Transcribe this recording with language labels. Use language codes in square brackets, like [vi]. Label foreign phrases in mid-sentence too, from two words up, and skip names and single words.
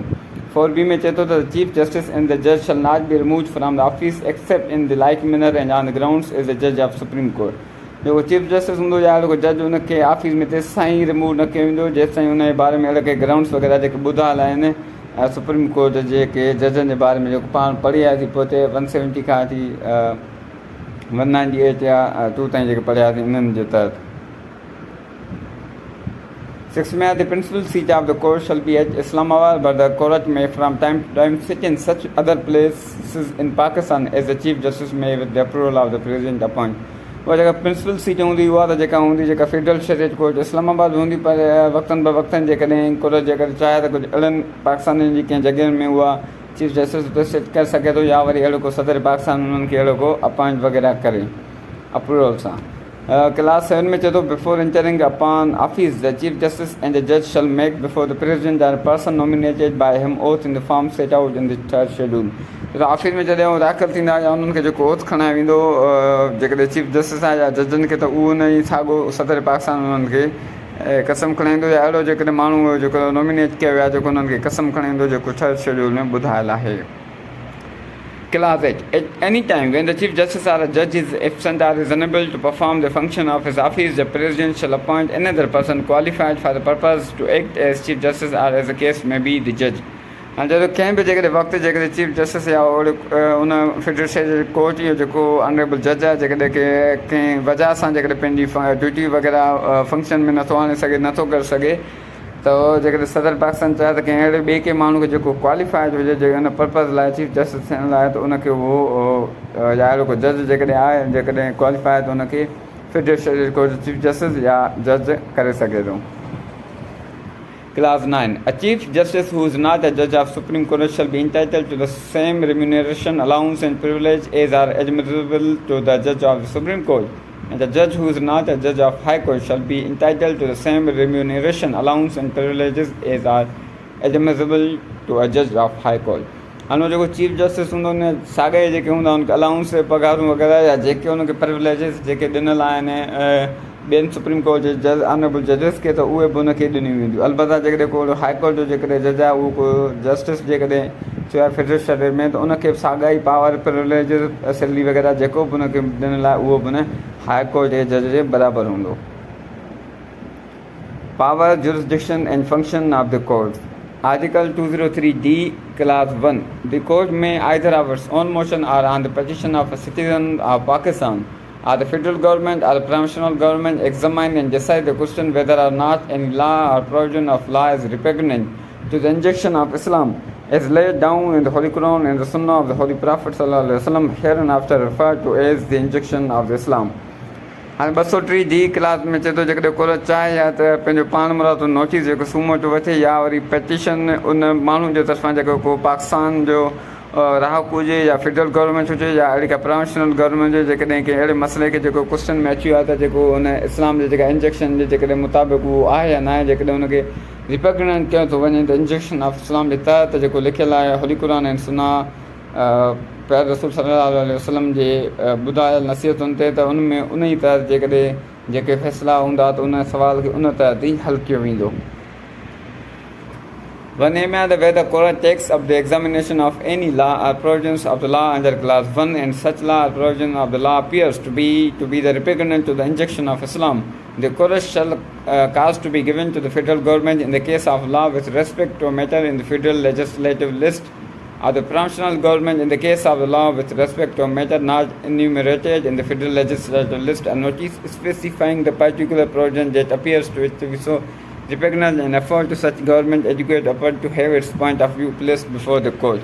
[en] 4B [sd] में चए थो त [en] Chief Justice and the judge shall not be removed from the office except in the like manner and on the grounds as the judge of Supreme Court. [sd] जेको [en] Chief Justice [sd] हूंदो या अहिड़ो को जज उनखे ऑफिस में तेसि ताईं रिमूव न कयो वेंदो जेसि ताईं उनजे बारे में अहिड़ा के ग्राउंड्स वग़ैरह जेके ॿुधायल आहिनि [en] Supreme Court [sd] जेके जजनि जे बारे में जेको पाण पढ़ी आयासीं पोइ ते 170 खां वठी 198 या 2 ताईं जेके पढ़ियासीं उन्हनि जे तहत। [en] 6 May, the principal seat of the court shall be at Islamabad, but the court may from time to time sit in such other places in Pakistan as the Chief Justice may with the approval of the President appoint. [sd] उहा जेका [en] principal seat [sd] हूंदी उहा त जेका हूंदी जेका फेडरल शरीयत कोर्ट इस्लामाबाद हूंदी, पर वक़्तनि ब वक़्तनि जेकॾहिं कोर्ट जेकॾहिं चाहे त कुझु अहिड़नि पाकिस्तानियुनि जी कंहिं जॻहियुनि में उहा [en] Chief Justice [sd] उते सिट करे सघे थो, या वरी अहिड़ो को सदर पाकिस्तान उन्हनि खे अहिड़ो को अपॉइंट वग़ैरह करे अप्रूवल सां. [en] Class 7 [sd] में चए थो [en] before entering upon office the Chief Justice and the judge shall make before the President or person nominated by him oath in the form set out in the Third Schedule. [sd] त ऑफिस में जॾहिं उहो दाख़िल थींदा या उन्हनि खे जेको ओथ खणाए वेंदो जेकॾहिं [en] Chief Justice [sd] आहे या जजनि खे, त उहो उन ई साॻियो सदर पाकिस्तान उन्हनि खे कसम खणाईंदो, या अहिड़ो जेकॾहिं माण्हू जेको नॉमिनेट कयो आहे जेको उन्हनि खे कसम खणाईंदो, जेको [en] Third Schedule [sd] में ॿुधायलु आहे. [en] Clause 8. At any time when the Chief Justice or a judge is absent or is unable to perform the function of his office, the President shall appoint another person qualified for the purpose to act as Chief Justice or as the case may be the judge. [sd] हाणे जॾहिं कंहिं बि जेकॾहिं वक़्तु जेकॾहिं [en] Chief Justice [sd] या उन [en] Federal Court [sd] जो जेको [en] honourable judge [sd] आहे जेकॾहिं कंहिं वजह सां जेकॾहिं पंहिंजी ड्यूटी वग़ैरह फंक्शन में नथो आणे सघे, नथो करे सघे, त जेकॾहिं सदर पाकिस्तान चाहे त कंहिं अहिड़े ॿिए कंहिं माण्हू खे जेको क्वालिफाइड हुजे जेके हुन पर्पज़ लाइ [en] Chief Justice [sd] थियण लाइ, त उनखे उहो या अहिड़ो को जज जेकॾहिं आहे जेकॾहिं क्वालिफाइड त उनखे [en] Federal Court [sd] जो [en] Chief Justice [sd] या जज करे सघे थो. [en] Clause 9. A Chief Justice who is not a judge of Supreme Court shall be entitled to the same remuneration, allowance and privilege as are admissible to the judge of the Supreme Court. And the judge who is not a judge of High Court shall be entitled to the same remuneration, allowance and privileges as are admissible to a judge of High Court. [sd] हाणे जेको [en] Chief Justice [sd] हूंदो उन साॻे जेके हूंदा उनखे अलाउंस पघारूं वग़ैरह या जेके उनखे प्रिविलेजिस जेके ॾिनल आहिनि ॿियनि [en] Supreme Court [sd] जे जज [en] honourable judges [sd] खे, त उहे बि उनखे ॾिनियूं वेंदियूं. अलबत्ता जेकॾहिं को [en] High Court [sd] जो जेकॾहिं जज आहे उहो को जस्टिस जेकॾहिं थियो आहे फेडरल शरीर में, त उनखे बि साॻा ई [en] power privileges salary [sd] वग़ैरह जेको बि उनखे ॾिनल आहे उहो बि उन [en] High Court [sd] जे जज जे बराबरि हूंदो. [en] Power jurisdiction and function of the court. Article 203D, Clause 1. The court may either of its own motion or on the petition of a citizen of Pakistan or the federal government or the provisional government examine and decide the question whether or not any law or provision of law is repugnant to the injunction of Islam as laid down in the Holy Quran and the Sunnah of the Holy Prophet ﷺ, hereinafter referred to as the injunction of Islam. [sd] हाणे 203D क्लास में चए थो जेकॾहिं कोर्ट चाहे या त पंहिंजो पाण मुराद नोटिस जेको सूमोटो वठे या वरी पेटिशन उन माण्हू जे तरफ़ां जेको को पाकिस्तान जो राहक हुजे या [en] federal government [sd] हुजे या अहिड़ी का [en] provincial government [sd] हुजे, जेकॾहिं कंहिं अहिड़े मसइले खे जेको क्वेश्चन में अची वियो आहे त जेको उन इस्लाम जे जेका इंजेक्शन जे जेकॾहिं मुताबिक़ उहो आहे या न आहे, जेकॾहिं उनखे रिपग्नेंट कयो थो वञे त [en] injection of Islam [sd] जे तहत जेको लिखियलु आहे [en] Holy Quran [sd] ऐं सुन्ना प्यारे रसूल [ar] صلى الله عليه وسلم [sd] जे ॿुधायल नसीहतुनि ते, त उन में उन ई तहत जेकॾहिं जेके फ़ैसिला हूंदा त उन सवाल खे उन तहत ई हल कयो वेंदो. [en] One aim is where the court takes up the examination of any law or provisions of the law under Clause 1 and such law or provision of the law appears to be the repugnant to the injunction of Islam. The court shall cause to be given to the federal government in the case of law with respect to a matter in the federal legislative list, or the provisional government in the case of the law with respect to a matter not enumerated in the federal legislative list, a notice specifying the particular provision that appears to it to be so repugnant and afford to such government adequate effort to have its point of view placed before the court.